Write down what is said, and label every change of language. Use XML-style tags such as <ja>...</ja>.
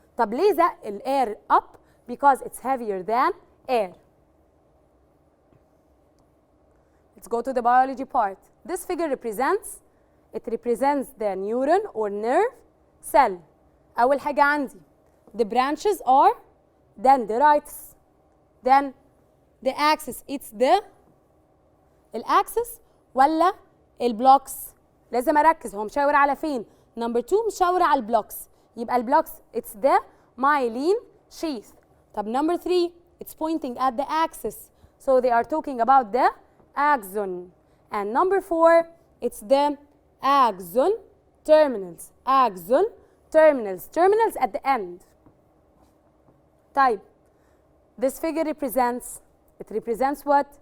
<ar>طب ليه زق الاير</ar> <en>up؟ Because it's heavier than air. Let's go to the biology part. This figure represents the neuron or nerve cell.</en> <ar>أول حاجة عندي</ar> <en>the branches are dendrites. Then the axis it's the</en> <ar>الأكسس ولا البلوكس؟ لازم أركز هو مشاور على فين؟ نمبر 2 مشاور على البلوكس. يبقى البلوكس</ar> <en>it's the myelin sheath.</en> <ar>طب نمبر 3</ar> <en>it's pointing at the axis. So they are talking about the axon. And number 4 it's the axon terminals. Terminals at the end. طيب this figure represents what?</en>